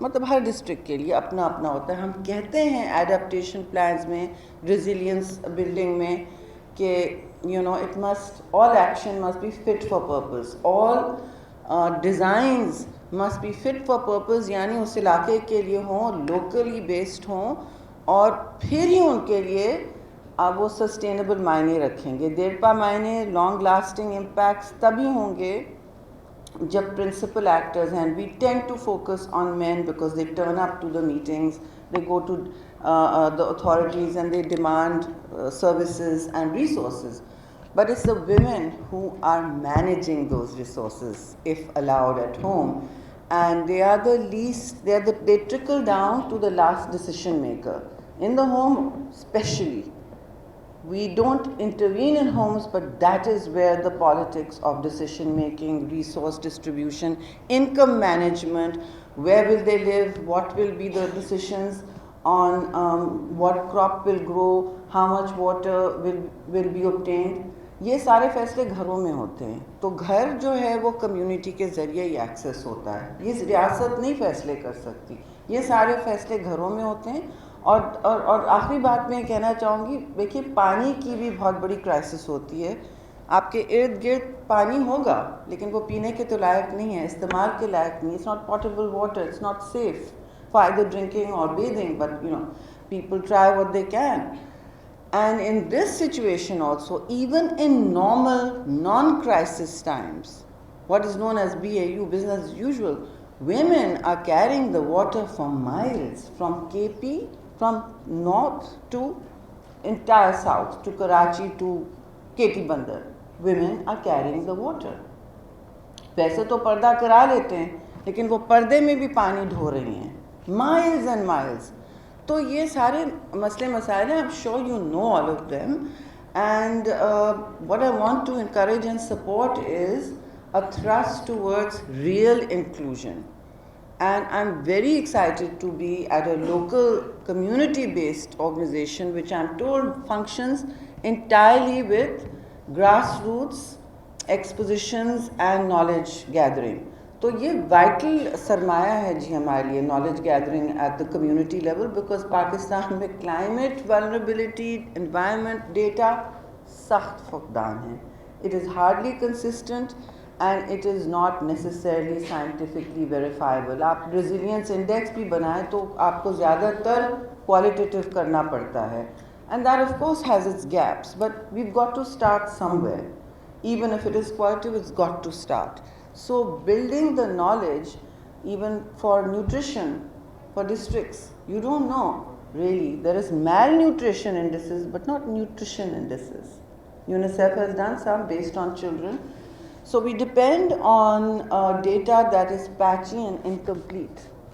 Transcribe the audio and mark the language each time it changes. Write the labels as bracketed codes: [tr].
[ur] ہر district کے لیے اپنا اپنا ہوتا ہے. ہم کہتے ہیں ایڈپٹیشن پلانز میں, ریزیلینس بلڈنگ میں کہ [en] it must, all action must be fit for purpose, [ur] all designs must be fit for purpose, یعنی اس علاقے کے لیے ہوں, لوکلی بیسڈ ہوں, اور پھر ہی ان کے لیے وہ سسٹینیبل معنی رکھیں گے. دیرپا معنی, لانگ لاسٹنگ امپیکٹس تبھی ہوں گے جب پرنسپل ایکٹرز ہیں. [en] We tend to focus on men because they turn up to the meetings, they go to the authorities and they demand services and resources, but it's the women who are managing those resources if allowed at home, and they are the least, they trickle down to the last decision maker in the home. Especially we don't intervene in homes, but that is where the politics of decision making, resource distribution, income management, where will they live, what will be the decisions on what crop will grow, how much water will be obtained, [ur] یہ سارے فیصلے گھروں میں ہوتے ہیں. تو گھر جو ہے وہ کمیونٹی کے ذریعے ہی ایکسیس ہوتا ہے, یہ ریاست نہیں فیصلے کر سکتی, یہ سارے فیصلے گھروں میں ہوتے ہیں. اور آخری بات میں کہنا چاہوں گی, دیکھیے پانی کی بھی بہت بڑی کرائسس ہوتی ہے. آپ کے ارد گرد پانی ہوگا لیکن وہ پینے کے تو لائق نہیں ہے, استعمال کے لائق نہیں. [en] It's not potable water, it's not safe for either drinking or bathing, but people try what they can. And in this situation also, even in normal non-crisis times, what is known as BAU, business as usual, women are carrying the water for miles, from KP, from north to entire south, to Karachi, to KT Bandar. Women are carrying the water. [ur] ویسے تو پردہ کرا لیتے ہیں لیکن وہ پردے میں بھی پانی ڈھو رہی ہیں, [en] miles and miles. [ur] تو یہ سارے مسئلے مسائل ہیں. [en] I'm sure you know all of them, and what I want to encourage and support is a thrust towards real inclusion. And I'm very excited to be at a local community-based organization which I'm told functions entirely with grassroots expositions and knowledge gathering. [ur] تو یہ vital سرمایہ ہے جی ہمارے لیے [en] knowledge gathering at the community level, because [ur] Pakistan میں climate vulnerability environment data سخت فقدان ہے. [en] It is hardly consistent and it is not necessarily scientifically verifiable. [ur] آپ ریزیلینس انڈیکس بھی بنائیں تو آپ کو زیادہ تر کوالٹیٹیو کرنا پڑتا ہے, [en] and that of course has its gaps, but we've got to start somewhere. Even if it is qualitative, it's got to start. So building the knowledge, even for nutrition, for districts, you don't know really. There is malnutrition indices, but not nutrition indices. UNICEF has done some based on children. So we depend on data that is patchy and incomplete.